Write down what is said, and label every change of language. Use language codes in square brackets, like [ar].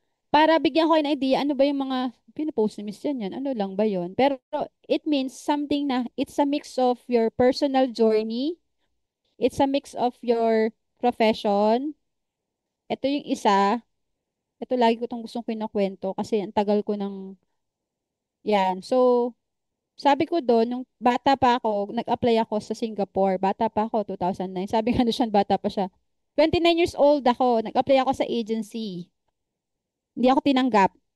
[tl] Para bigyan ko kayo ng idea, ano ba yung mga pinopost ni Miss yan? Ano lang ba yun? [en] Pero, it means something na, it's a mix of your personal journey, It's a mix of your profession. [tl] Ito yung isa. Ito lagi ko itong gustong kinukwento kasi ang tagal ko ng yan. So, sabi ko doon, nung bata pa ako, nag-apply ako sa Singapore. Bata pa ako, 2009. Sabi nga doon siya, bata pa siya. 29 years old ako. Nag-apply ako sa agency. Hindi ako tinanggap.